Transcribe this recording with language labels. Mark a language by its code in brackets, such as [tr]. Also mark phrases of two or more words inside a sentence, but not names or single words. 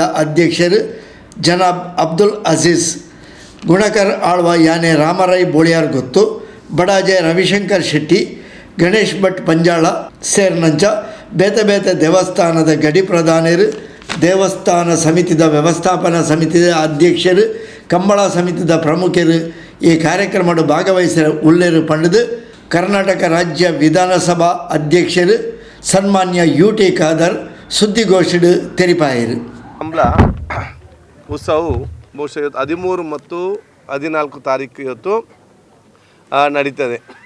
[tcy] ಅಧ್ಯಕ್ಷರು ಜನಾಬ್ ಅಬ್ದುಲ್ ಅಜೀಜ್ ಗುಣಕರ್ ಆಳ್ವ ಯಾನೆ ರಾಮರೈ ಬೋಳಿಯಾರ್ ಗೊತ್ತು ಬಡಾಜೆ ರವಿಶಂಕರ್ ಶೆಟ್ಟಿ ಗಣೇಶ್ ಭಟ್ ಪಂಜಾಳ ಸೇರ್ನಂಚ ಬೇತೆ ಬೇತೆ ದೇವಸ್ಥಾನದ ಗಡಿ ಪ್ರಧಾನರು ದೇವಸ್ಥಾನ ಸಮಿತಿದ ವ್ಯವಸ್ಥಾಪನಾ ಸಮಿತಿದ ಅಧ್ಯಕ್ಷರು ಕಂಬಳ ಸಮಿತಿದ ಪ್ರಮುಖರು ಈ ಕಾರ್ಯಕ್ರಮದ ಭಾಗವಹಿಸಿದ ಉಳ್ಳೇರು ಪಂಡದು ಕರ್ನಾಟಕ ರಾಜ್ಯ ವಿಧಾನಸಭಾ ಅಧ್ಯಕ್ಷರು ಸನ್ಮಾನ್ಯ ಯುಟಿ ಖಾದರ್ ಸುದ್ದಿಗೋಷ್ಠಿ ತೆರಿಪಾಯಿರು. [kn] ಕಂಬಳ ಉತ್ಸವವು ಬಹುಶಃ 13 ಮತ್ತು 14 ತಾರೀಕು ಇವತ್ತು ನಡೀತದೆ.